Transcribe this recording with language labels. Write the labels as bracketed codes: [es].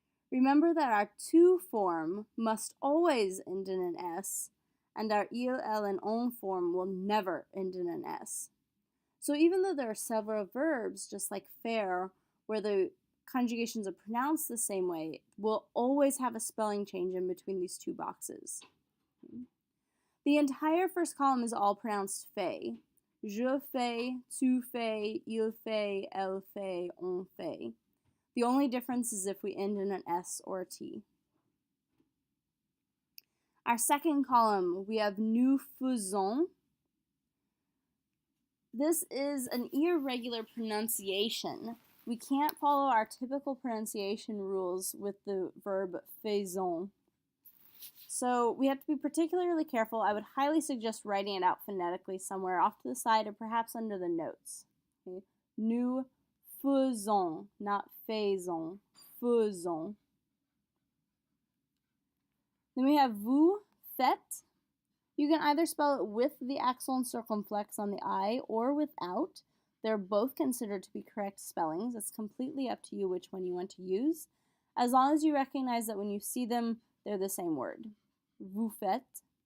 [en] Remember that our tu form must always end in an S, and our il, elle, and on form will never end in an S. So even though there are several verbs, just like faire, where the conjugations are pronounced the same way, we'll always have a spelling change in between these two boxes. The entire first column is all pronounced fait. [fr] Je fais, tu fais, il fait, elle fait, on fait. [en] The only difference is if we end in an S or a T. Our second column, we have [fr] nous faisons. [en] This is an irregular pronunciation. We can't follow our typical pronunciation rules with the verb faisons. So we have to be particularly careful. I would highly suggest writing it out phonetically somewhere off to the side or perhaps under the notes. Okay? Nous faisons, not faisons, faisons. Then we have [fr] vous faites. [en] You can either spell it with the accent circumflex on the I or without. They're both considered to be correct spellings. It's completely up to you which one you want to use, as long as you recognize that when you see them, they're the same word. [fr] Vous faites.